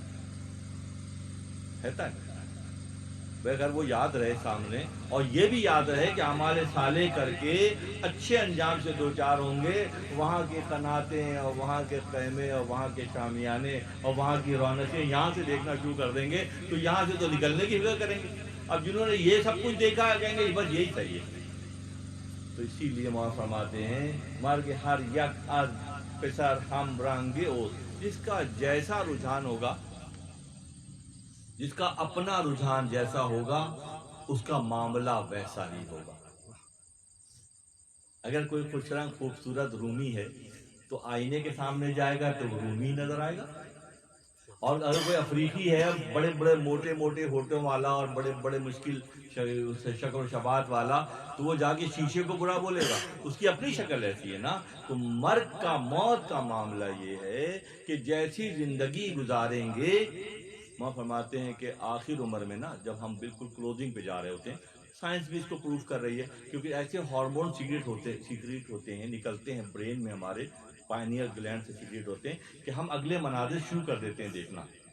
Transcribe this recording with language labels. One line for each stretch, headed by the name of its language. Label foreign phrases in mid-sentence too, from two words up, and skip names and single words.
Urdu: اگر وہ یاد رہے سامنے، اور یہ بھی یاد رہے کہ اعمال صالح کر کے اچھے انجام سے دو چار ہوں گے، وہاں کی قناتیں اور وہاں کے خیمے اور وہاں کے شامیانے اور وہاں کی رونقیں یہاں سے دیکھنا شروع کر دیں گے، تو یہاں سے تو نکلنے کی فکر کریں گے۔ اب جنہوں نے یہ سب کچھ دیکھا کہیں گے بس یہی صحیح ہے۔ تو اسی لیے مولانا فرماتے ہیں
Persian: مر کے ہر یک از پسر ہم رنگ اوست،
Urdu: جس کا جیسا رجحان ہوگا، جس کا اپنا رجحان جیسا ہوگا، اس کا معاملہ ویسا ہی ہوگا۔ اگر کوئی خوش رنگ خوبصورت رومی ہے تو آئینے کے سامنے جائے گا تو وہ رومی نظر آئے گا، اور اگر کوئی افریقی ہے بڑے بڑے موٹے موٹے ہونٹوں والا اور بڑے بڑے مشکل شکل و شبات والا، تو وہ جا کے شیشے کو برا بولے گا، اس کی اپنی شکل ایسی ہے نا۔ تو مرگ کا، موت کا معاملہ یہ ہے کہ جیسی زندگی گزاریں گے، وہاں فرماتے ہیں کہ آخر عمر میں نا، جب ہم بالکل کلوزنگ پہ جا رہے ہوتے ہیں، سائنس بھی اس کو پروف کر رہی ہے، کیونکہ ایسے ہارمون سیکریٹ ہوتے ہیں، نکلتے ہیں برین میں، ہمارے
English: pioneer gland
Urdu: سے سیکریٹ ہوتے ہیں کہ ہم اگلے مناظر شروع کر دیتے ہیں دیکھنا۔